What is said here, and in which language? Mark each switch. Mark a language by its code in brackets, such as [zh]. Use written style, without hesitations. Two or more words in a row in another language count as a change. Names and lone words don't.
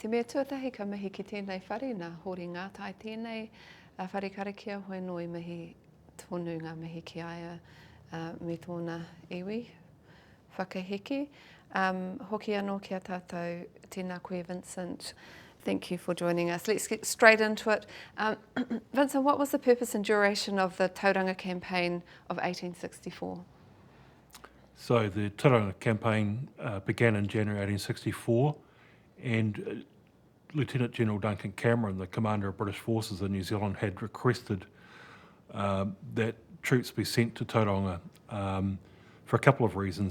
[mi] Te mea tuatahi ka mihi ki tēnei whare, nā hori ngā tai tēnei whare karakia, hoi noi mihi tonu ngā mihi ki aia me tōna iwi whakahiki. Hoki anō kia tātou, tēnā koe Vincent, [en] thank you for joining us. Let's get straight into it. Vincent, what was the purpose and duration of the Tauranga campaign of 1864? So the Tauranga campaign began in January 1864, and Lieutenant General Duncan Cameron, the commander of British forces in New Zealand, had requested that troops be sent to Tauranga for a couple of reasons.